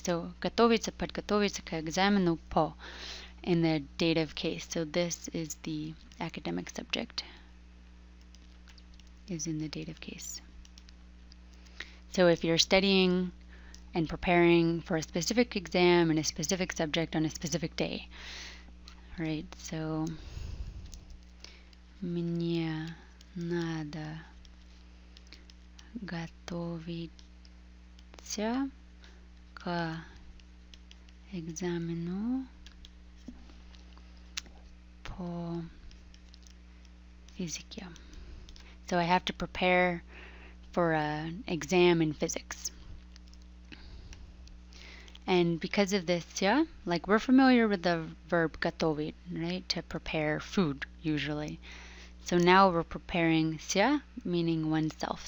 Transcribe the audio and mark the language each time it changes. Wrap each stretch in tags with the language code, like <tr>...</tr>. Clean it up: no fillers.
<en>So</en> <ru>готовиться, подготовиться к экзамену по</ru> <en>in the dative case. So this is the academic subject is in the dative case. So if you're studying and preparing for a specific exam in a specific subject on a specific day, right?</en> <ru>So мне надо готовиться к экзамену по физике.</ru> <en>So I have to prepare for an exam in physics. And because of this, yeah, like we're familiar with the verb готовить, right? To prepare food, usually. So now we're preparing ся, meaning oneself.</en>